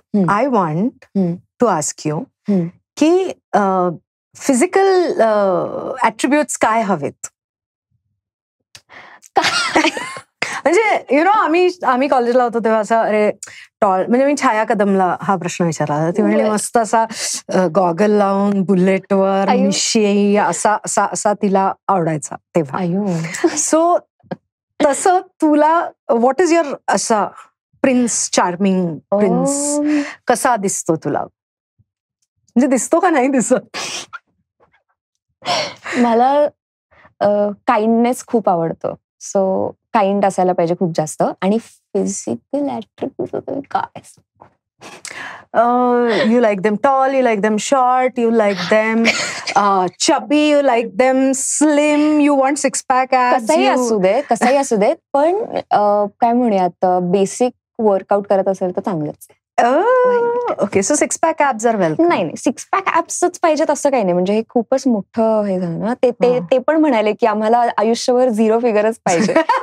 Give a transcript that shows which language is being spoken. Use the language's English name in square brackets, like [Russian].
[English] I want to ask you [Marathi] की physical ऍट्रिब्यूट्स काय हवेत? म्हणजे [English] you know [Marathi] आम्ही कॉलेजला होतो तेव्हा असं अरे टॉल, म्हणजे मी छाया कदमला हा प्रश्न विचारला. ती म्हणजे मस्त असा गॉगल लावून बुलेटवर मिशी असा तिला आवडायचा तेव्हा. सो तसं तुला [English] what is your [Marathi] असा प्रिन्स, चार्मिंग प्रिन्स कसा दिसतो तुला? म्हणजे दिसतो का नाही दिसत? मला काइंडनेस खूप आवडतो. सो काइंड असायला पाहिजे खूप जास्त. आणि फिजिकल ऍट्रिब्यूट काय? [English] You like them tall, you like them short, you like them chubby, you like them slim, you want six pack abs. [Marathi] कसाही असू दे पण काय म्हणूयात, बेसिक वर्कआउट करत असेल तर चांगलंच. [English] Okay. So six pack abs are welcome. [Marathi] नाही, सिक्स पॅक ॲब्सच पाहिजेत असं काही नाही. म्हणजे हे खूपच मोठं हे झालं ना. ते पण म्हणाले की आम्हाला आयुष्यभर 0 फिगरच पाहिजे.